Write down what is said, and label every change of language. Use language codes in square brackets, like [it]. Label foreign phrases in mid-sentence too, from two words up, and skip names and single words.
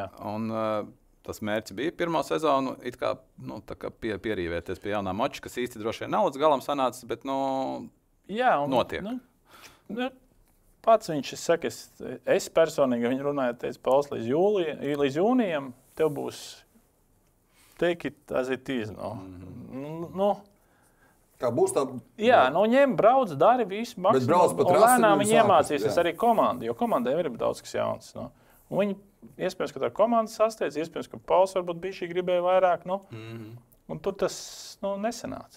[lv] Un tas mērķis bija pirmo sezonu, it kā, tā kā pierīvēties pie jaunā mača, kas īsti droši vien nav līdz galam sanācis, bet, notiek. Pats viņš saka, es personīgi, viņi runāja, teica, Pauls līdz jūnijam, tev būs [en] take it as it is, [lv] Kā būs tā? Jā, ņem, brauc, dari visu maksimum. Un lēnām viņi iemācīsies arī komandu, jo komandai ir daudz kas jauns. Un viņi, iespējams, ka tā komanda sasteidz, iespējams, ka Pauls varbūt bija šī gribēja vairāk. Un tur tas nesanāca.